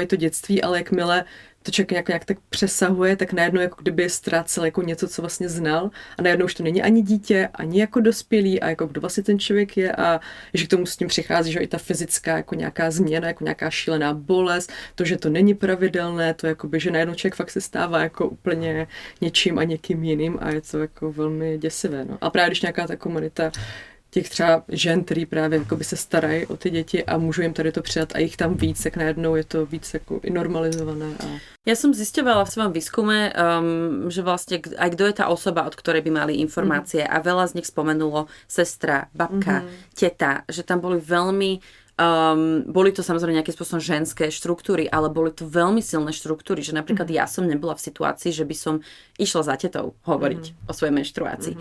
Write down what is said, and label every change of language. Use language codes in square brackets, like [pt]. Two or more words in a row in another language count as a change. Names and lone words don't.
[cs] to dětství, ale jakmile to člověk nějak tak přesahuje, tak najednou jako kdyby ztrácel jako něco, co vlastně znal a najednou už to není ani dítě, ani jako dospělý a jako kdo vlastně ten člověk je a že k tomu s tím přichází, že i ta fyzická jako nějaká změna, jako nějaká šílená bolest, to, že to není pravidelné, to jakoby, že najednou člověk fakt se stává jako úplně něčím a někým jiným a je to jako velmi děsivé. No. A právě když nějaká ta komunita těch třeba žen, který právě jakoby se starají o ty děti a můžu jim tady to přidat a jich tam víc, tak najednou je to víc jako i normalizované. [sk] Ja som zisťovala v svojom výskume, že vlastne aj kto je tá osoba, od ktorej by mali informácie a veľa z nich spomenulo sestra, babka, teta, že tam boli veľmi boli to samozrejme nejakým spôsobom ženské štruktúry, ale boli to veľmi silné štruktúry, že napríklad ja som nebola v situácii, že by som išla za tetou hovoriť o svojej menštruácii.